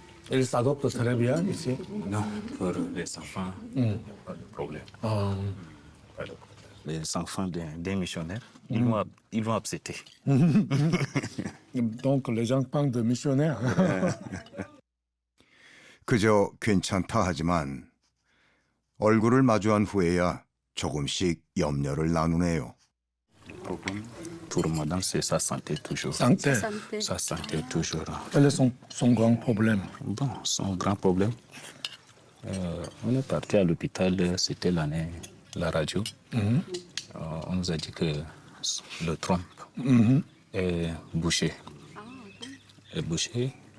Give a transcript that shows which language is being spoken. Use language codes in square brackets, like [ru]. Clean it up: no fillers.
[fr] Ils s'adoptent très bien ici. Non, pour les enfants, pas de problème. Pas de problème. Les enfants des missionnaires, ils vont accepter. Donc les enfants de missionnaires. [ko] 그저 괜찮다 하지만 얼굴을 마주한 후에야 조금씩 염려를 나누네요. [fr] Problème pour madame, c'est sa santé toujours. Santé. Sa santé toujours. Quel est son grand problème? Bon, son grand problème, on est parti à l'hôpital, c'était l'année, la radio. On nous a dit que le trompe est bouché. Est bouché.